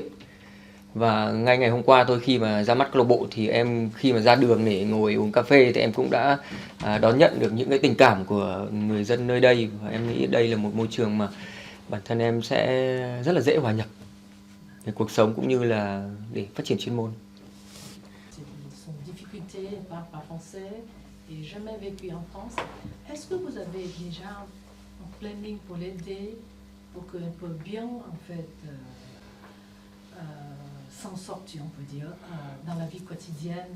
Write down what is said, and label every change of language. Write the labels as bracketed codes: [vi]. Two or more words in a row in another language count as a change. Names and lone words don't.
[vi] Và ngay ngày hôm qua tôi khi mà ra mắt câu lạc bộ thì em khi mà ra đường để ngồi uống cà phê thì em cũng đã đón nhận được những cái tình cảm của người dân nơi đây. Và em nghĩ đây là một môi trường mà bản thân em sẽ rất là dễ hòa nhập về cuộc sống cũng như là để phát triển chuyên môn. [fr] Son difficulté, parle pas français et jamais vécu en France. Est-ce que vous avez déjà un planning pour l'aider, pour qu'elle peut bien en fait s'en sortir, on peut dire, dans la vie quotidienne?